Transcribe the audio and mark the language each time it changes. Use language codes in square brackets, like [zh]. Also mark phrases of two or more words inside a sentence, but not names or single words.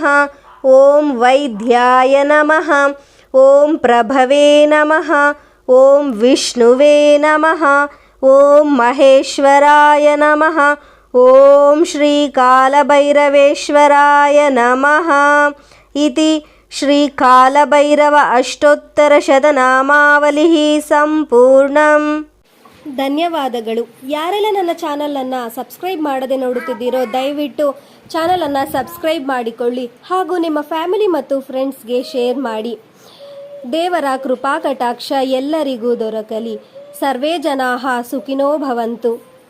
[sa] ॐ वैद्याय नमः। ॐ प्रभवे नमः। ॐ विष्णुवे नमः। ॐ महेश्वराय नमः। ॐ श्रीकालभैरवेश्वराय नमः इति ಶ್ರೀಕಾಲಭೈರವ ಅಷ್ಟೋತ್ತರಶತನಾಮಾವಲಿಃ ಸಂಪೂರ್ಣಂ. [kn] ಧನ್ಯವಾದಗಳು. ಯಾರೆಲ್ಲ ನನ್ನ ಚಾನಲನ್ನು ಸಬ್ಸ್ಕ್ರೈಬ್ ಮಾಡದೆ ನೋಡುತ್ತಿದ್ದೀರೋ ದಯವಿಟ್ಟು ಚಾನಲನ್ನು ಸಬ್ಸ್ಕ್ರೈಬ್ ಮಾಡಿಕೊಳ್ಳಿ ಹಾಗೂ ನಿಮ್ಮ ಫ್ಯಾಮಿಲಿ ಮತ್ತು ಫ್ರೆಂಡ್ಸ್ಗೆ ಶೇರ್ ಮಾಡಿ. ದೇವರ ಕೃಪಾ ಕಟಾಕ್ಷ ಎಲ್ಲರಿಗೂ ದೊರಕಲಿ. [sa] ಸರ್ವೇ ಜನಾಃ ಸುಖಿನೋ ಭವಂತು.